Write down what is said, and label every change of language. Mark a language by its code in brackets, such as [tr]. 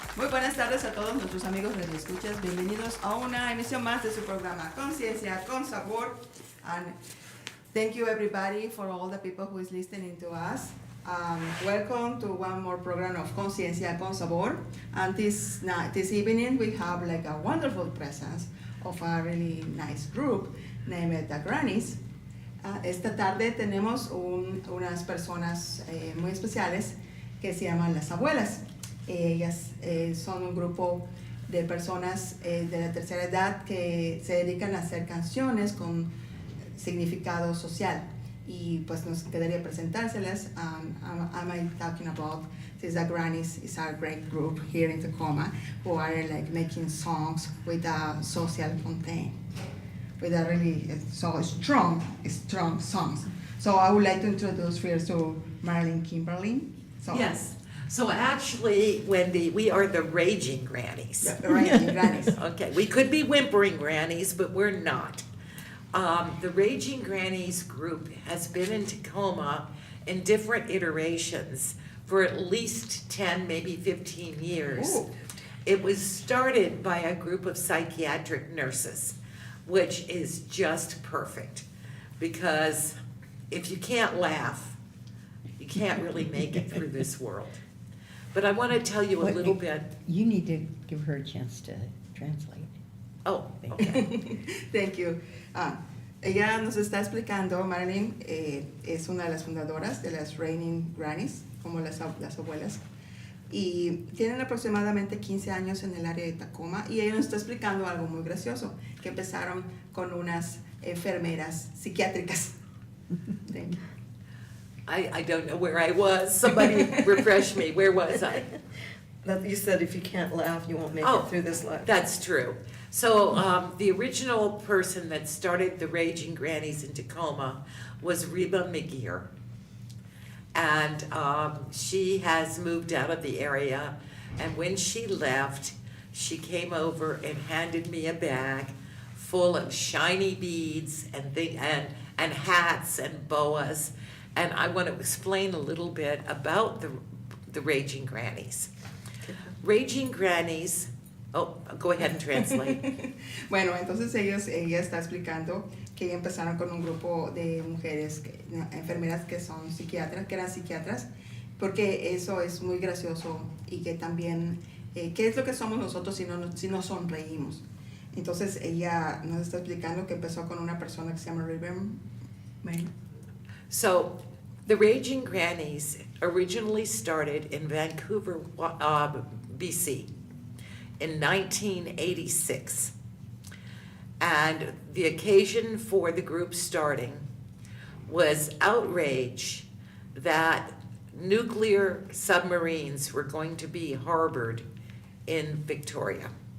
[es] buenas tardes a todos nuestros amigos de escuchas. Bienvenidos a una emisión más de su programa Conciencia con Sabor. [en] And thank you everybody for all the people who is listening to us. Welcome to one more program of Conciencia con Sabor. And this evening we have like a wonderful presence of a really nice group named the Grannies. [es] Esta tarde tenemos unas personas muy especiales que se llaman las abuelas. Ellas son un grupo de personas de la tercera edad que se dedican a hacer canciones con significado social. Y pues nos quedaría presentárselas. [en] I'm talking about the Grannies is our great group here in Tacoma who are like making songs with a social content, with a really strong songs. So I would like to introduce first to Marilyn Kimberly. So, yes. So actually, Wendy, we are the raging grannies. The raging grannies. Okay, we could be whimpering grannies, but we're not. The Raging Grannies group has been in Tacoma in different iterations for at least 10, maybe 15 years. Ooh. It was started by a group of psychiatric nurses, which is just perfect, because if you can't laugh, you can't really make it through this world. But I want to tell you a little bit. You need to give her a chance to translate. Oh, okay. Thank you. [es] Ella nos está explicando, Marilyn es una de las fundadoras de las Raging Grannies, como las abuelas, y tienen aproximadamente 15 años en el área de Tacoma, y ella nos está explicando algo muy gracioso, que empezaron con unas enfermeras psiquiátricas. [en] Thank you. I don't know where I was. Somebody refresh me. Where was I? That you said if you can't laugh, you won't make Oh, it through this life. That's true. So the original person that started the Raging Grannies in Tacoma was Reba McGeer. And she has moved out of the area. And when she left, she came over and handed me a bag full of shiny beads and hats and boas. And I want to explain a little bit about the Raging Grannies. Raging Grannies, oh, go ahead and translate. [es] Bueno, entonces ella está explicando que empezaron con un grupo de mujeres, enfermeras que son psiquiatras, que eran psiquiatras, porque eso es muy gracioso y que también, ¿qué es lo que somos nosotros si no sonreímos? Entonces ella nos está explicando que empezó con una persona que se llama Ribbon. [en] So, the Raging Grannies originally started in Vancouver, BC, in 1986. And the occasion for the group starting was outrage that nuclear submarines were going to be harbored in Victoria.